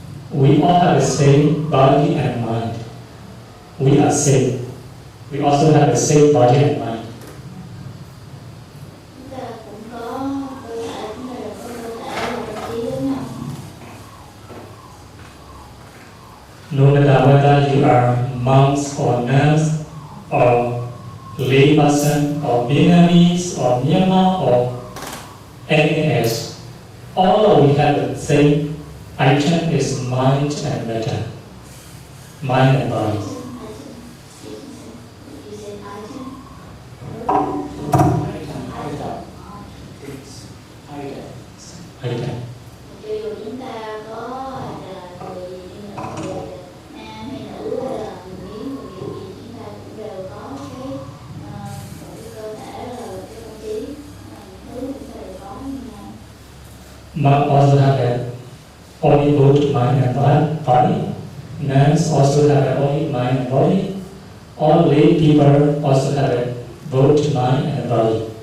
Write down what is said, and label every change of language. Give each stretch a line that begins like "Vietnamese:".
English: We all have the same body and mind. We are same. We also have the same body and mind.
Vietnamese: Chúng ta cũng có cơ thể, chúng ta đều có cơ thể và tâm trí giống nhau.
English: No matter whether you are monks or nuns or lay person or Vietnamese or Myanmar or anything else, all we have the same item is mind and matter, mind and body. You said item. Item.
Vietnamese: Cho dù chúng ta có là người gì đi nữa, người nam hay nữ hay là người miếng, người Việt gì, chúng ta cũng đều có cái một cái cơ thể là cái tâm trí, những thứ chúng ta đều có như nhau.
English: Monks also have a only both mind and body. Nuns also have a only mind and body. All lay people also have a both mind and body.